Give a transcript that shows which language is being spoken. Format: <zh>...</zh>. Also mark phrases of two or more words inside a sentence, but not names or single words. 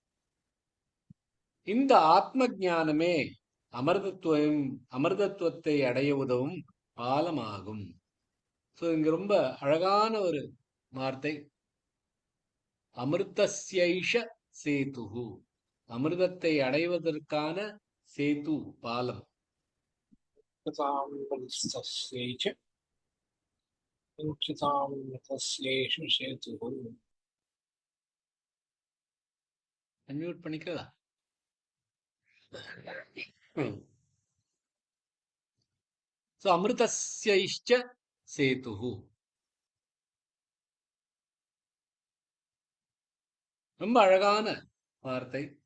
<ta>இந்த ஆத்ம ஞானமே அமிர்தத்துவத்தை அடைய உதவும் பாலமாகும். இங்க ரொம்ப அழகான ஒரு வார்த்தை,</ta> <sa>अमृतस्यैष सेतुः,</sa> <ta>அமிர்தத்தை அடைவதற்கான சேது பாலம்.</ta> <sa>कृतामृतस्यै च कृतामृतस्येषु सेतुः</sa> <ta>அன்மியூட் பண்ணிக்கிறதா?</ta> <sa>ஸோ अमृतस्यैष्च सेतुः.</sa> <ta>ரொம்ப அழகான வார்த்தை.</ta>